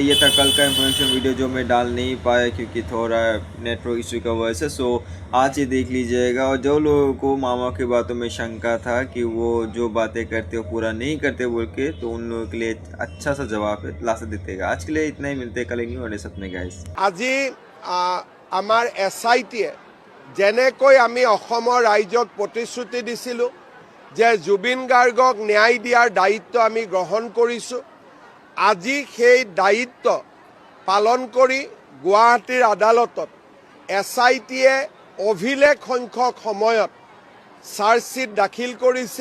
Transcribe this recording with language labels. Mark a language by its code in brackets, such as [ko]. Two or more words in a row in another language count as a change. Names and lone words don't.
[hi] ये था कल का इन्फॉर्मेशन वीडियो जो मैं डाल नहीं पाया क्योंकि थोड़ा [en] network issue [hi] का वजह से। सो आज ही देख लीजिएगा। और जो लोगों को मामा की बातों में शंका था कि वो जो बातें करते हो पूरा नहीं करते बोल के, तो उन लोगों के लिए अच्छा सा जवाब है लास्ट देतेगा। आज के लिए इतना ही, मिलते कल न्यू और सपने गाइस। [as] আজি আমাৰ SIT-য়ে যেনেকৈ আমি অসমৰ ৰাইজক প্ৰতিশ্ৰুতি দিছিলোঁ যে জুবিন গাৰ্গক ন্যায় দিয়াৰ দায়িত্ব আমি গ্ৰহণ কৰিছোঁ, আজি সেই দায়িত্ব পালন কৰি গুৱাহাটীৰ আদালতত SIT-য়ে অভিলেখ সংখ্যক সময়ত চাৰ্জশ্বীট দাখিল কৰিছে।